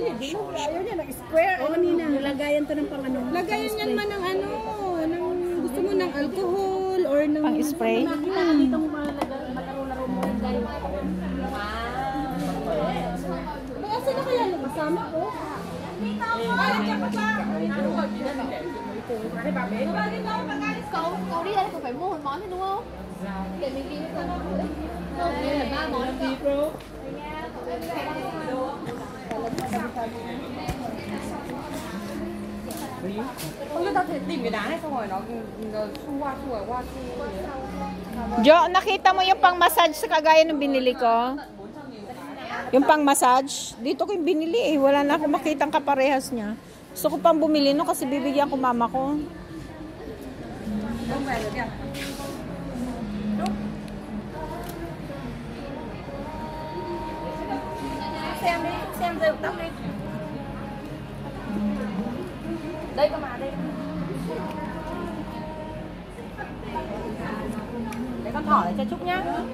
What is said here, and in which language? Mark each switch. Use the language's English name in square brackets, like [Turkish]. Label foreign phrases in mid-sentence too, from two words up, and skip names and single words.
[Filipino] Ayaw niya, nag-square. Oo, Ninang. Lagayan to ng pang ano. Lagayan niyan man ng ano, ng gusto mo ng alcohol or ng Pang spray? Dito mo malaro-laro mo rin dahil. Asa na kaya yung kasama ko? [Vietnamese] Cậu cậu đi đây cậu phải mua một món thôi đúng không? Để mình đi với cậu. Không, đây là 3 món đấy cậu. Không biết tao thể tìm cái đá này xong rồi nó xu qua xu. [Filipino] Jo, nakita mo yung pang massage sa kagaya ng binili ko? Yung pang massage? Dito ko yung binili eh. Wala na akong makitang kaparehas niya. Gusto ko pang bumili no kasi bibigyan ko mama ko. [Vietnamese] Không về được kìa. Đúng. Xem đi, xem rêu tóc đi. Đây cơ mà, đây. Để con thỏ lại cho Trúc nhá.